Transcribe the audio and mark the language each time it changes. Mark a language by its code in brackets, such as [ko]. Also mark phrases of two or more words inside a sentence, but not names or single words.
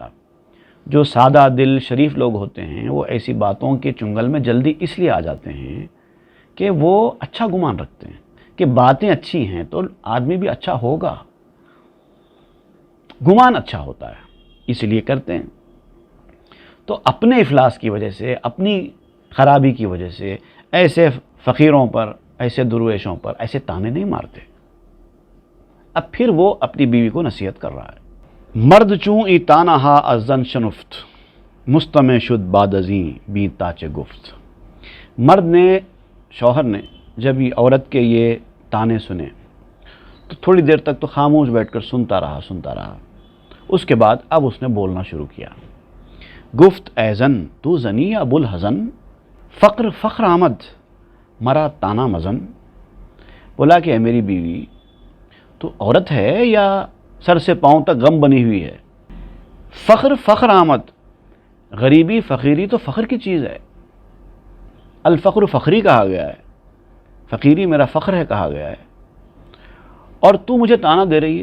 [ur] جو سادہ دل شریف لوگ ہوتے ہیں وہ ایسی باتوں کے چنگل میں جلدی اس لیے آ جاتے ہیں کہ وہ اچھا گمان رکھتے ہیں کہ باتیں اچھی ہیں تو آدمی بھی اچھا ہوگا، گمان اچھا ہوتا ہے اس لیے کرتے ہیں۔ تو اپنے افلاس کی وجہ سے، اپنی خرابی کی وجہ سے ایسے فقیروں پر، ایسے درویشوں پر ایسے تانے نہیں مارتے۔ اب پھر وہ اپنی بیوی کو نصیحت کر رہا ہے۔ [fa] مرد چوں ای تانہا از زن شنفت، مستمع شد بعد ازیں بی تاچ گفت۔ [ur] مرد نے، شوہر نے جب یہ عورت کے یہ تانے سنے تو تھوڑی دیر تک تو خاموش بیٹھ کر سنتا رہا۔ اس کے بعد اب اس نے بولنا شروع کیا۔ [fa] گفت اے زن تو زنی ابو الحزن، فخر آمد مرا تانا مزن۔ [ur] بولا کہ اے میری بیوی، تو عورت ہے یا سر سے پاؤں تک غم بنی ہوئی ہے؟ [fa] فخر آمد، [ur] غریبی فقیری تو فخر کی چیز ہے۔ [ar] الفقر فخری [ur] کہا گیا ہے، فقیری میرا فخر ہے کہا گیا ہے، اور تو مجھے تانا دے رہی ہے۔